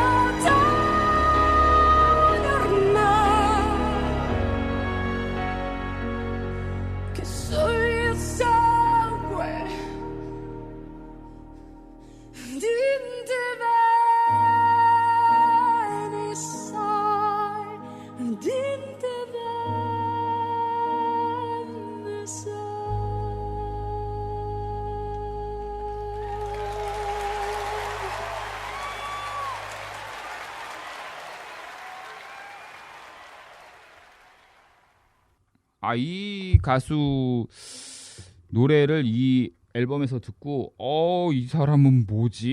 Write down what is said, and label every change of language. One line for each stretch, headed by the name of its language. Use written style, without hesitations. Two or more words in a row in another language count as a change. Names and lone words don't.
Italian: catena ormai che scioglie il sangue di te bene sai, di te bene sai.
Korean: 아, 이 가수 노래를 이 앨범에서 듣고 이 사람은 뭐지?